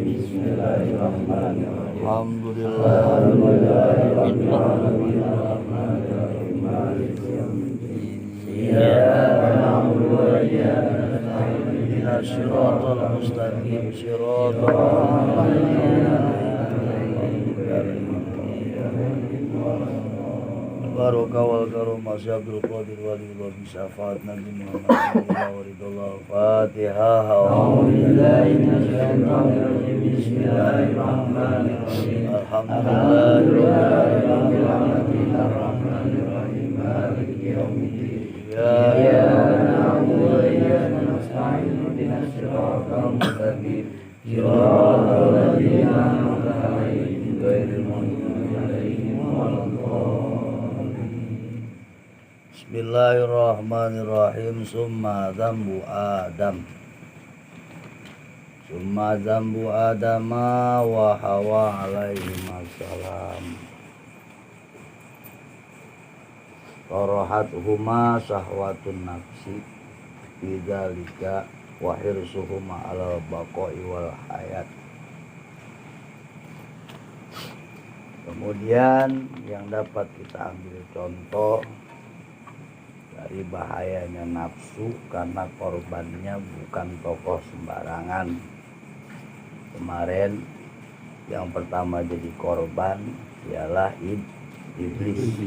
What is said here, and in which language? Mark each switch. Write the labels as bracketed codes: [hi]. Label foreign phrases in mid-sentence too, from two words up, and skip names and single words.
[ar] بسم الله الرحمن الرحيم الحمد لله رب العالمين. مالك يوم الدين. إياك نعبد وإياك نستعين. اهدنا الصراط المستقيم. صراط الذين بركة والكرامة عبد القادر ولله بشفاعة النبي محمد صلى الله الفاتحة. أعوذ بالله من الشيطان الرجيم بسم الله الرحمن الرحيم. الحمد لله رب العالمين. الرحمن الرحيم مالك يوم الدين. إياك نعبد وإياك نستعين. اهدنا الصراط المستقيم صراط الذين أنعمت عليهم غير المغضوب عليهم ولا الضالين. Bismillahirrahmanirrahim. ثم ذنب آدم وحواء عليه السلام. ترهقهما شهوة النفس بذلك وحرصهما على البقاء والحياة. [id] Kemudian yang dapat kita ambil contoh dari bahayanya nafsu karena korbannya bukan tokoh sembarangan. Kemarin yang pertama jadi korban ialah iblis.